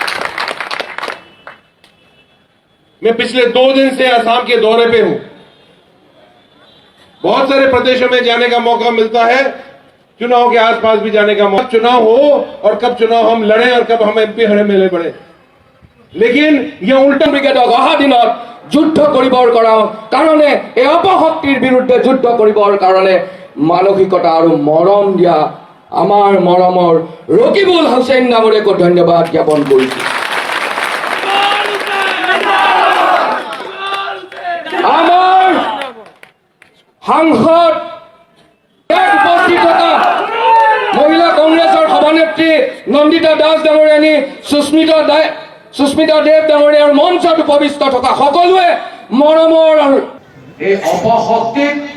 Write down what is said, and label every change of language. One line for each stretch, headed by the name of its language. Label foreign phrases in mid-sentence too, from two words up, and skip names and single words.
Hindi: मैं पिछले 2 दिन से आसाम के दौरे पे हूं। बहुत सारे प्रदेशों में जाने का मौका मिलता है, चुनाव के आसपास भी जाने का मौका। चुनाव हो और कब चुनाव हम लड़े और कब हम एमपी हरे मेले बढ़े, लेकिन यह उल्टा
Assamese: ব্ৰিগেডক অহা দিনত যুদ্ধ কৰিবৰ কাৰণে এই অপশক্তিৰ বিৰুদ্ধে যুদ্ধ কৰিবৰ কাৰণে মানসিকতা আৰু মৰম দিয়া আমাৰ মৰমৰ ৰকিবুল হুছেইন ডাঙৰীয়াক ধন্যবাদ জ্ঞাপন কৰিছো। আমাৰ সাংসদ উপস্থিত থকা মহিলা কংগ্ৰেছৰ সভানেত্ৰী নন্দিতা দাস ডাঙৰীয়ানী, সুস্মিতা দেৱ ডাঙৰীয়াৰ মঞ্চত উপবিষ্ট থকা সকলোৱে মৰমৰ এই অপশক্তিক